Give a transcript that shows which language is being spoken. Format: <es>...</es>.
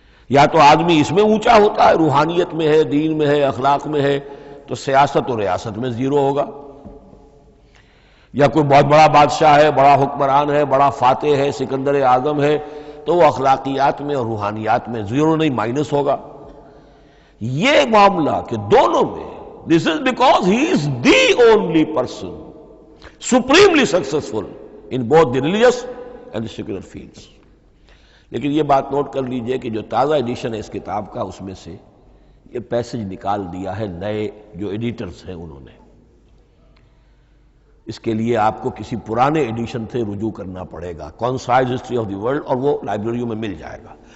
<ur>یا تو آدمی اس میں اونچا ہوتا ہے، روحانیت میں ہے، دین میں ہے، اخلاق میں ہے، تو سیاست اور ریاست میں زیرو ہوگا. یا کوئی بہت بڑا بادشاہ ہے، بڑا حکمران ہے، بڑا فاتح ہے، سکندر اعظم ہے، تو وہ اخلاقیات میں اور روحانیات میں زیرو نہیں، مائنس ہوگا. یہ معاملہ کہ دونوں میں</ur> <en>this is because he is the only person supremely successful in both the religious and the secular fields.</en> <ur>لیکن یہ بات نوٹ کر لیجئے کہ جو تازہ ایڈیشن ہے اس کتاب کا، اس میں سے یہ پیسج نکال دیا ہے نئے جو ایڈیٹرز ہیں انہوں نے. اس کے لیے آپ کو کسی پرانے ایڈیشن سے رجوع کرنا پڑے گا، concise history of the world, اور وہ لائبریریوں میں مل جائے گا.</ur>